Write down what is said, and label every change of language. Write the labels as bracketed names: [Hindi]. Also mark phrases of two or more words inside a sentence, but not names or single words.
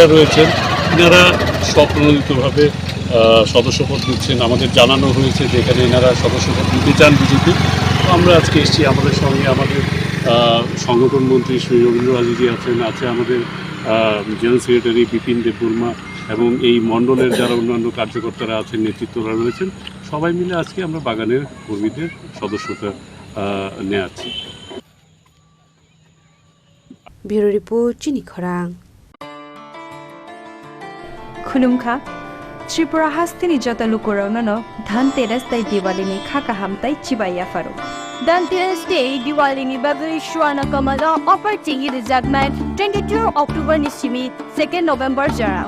[Bangla] রয়েছেন এনারা স্বপ্রণোদিতভাবে সদস্যপদ দিচ্ছেন আমাদের জানানো হয়েছে যে এখানে এনারা সদস্যপদ দিতে চান বিজেপি তো আমরা আজকে এসেছি আমাদের সঙ্গে আমাদের সংগঠন মন্ত্রী শ্রী রবীন্দ্র হাজিজি আছে আমাদের [English] general secretary [Bangla] বিপিন দেববর্মা এবং এই মণ্ডলের যারা অন্যান্য কার্যকর্তারা আছেন নেতৃত্বরা রয়েছেন সবাই মিলে আজকে আমরা বাগানের কর্মীদের সদস্যতা নেওয়াচ্ছি ব্যুরো রিপোর্ট চিনি খরাং [Kok Borok] खुलुमखा त्रिपुरा हास्तिनि जता लुकुराउननो धनतेरस ताई दिवालीनि खाका हामताई चिबाया फारो धनतेरस डे दिवालीनि बागै शुआना कमला अपर्टिंगि रिजागनाय 22 अक्टोबर निसिमि 2 नभेम्बर जराव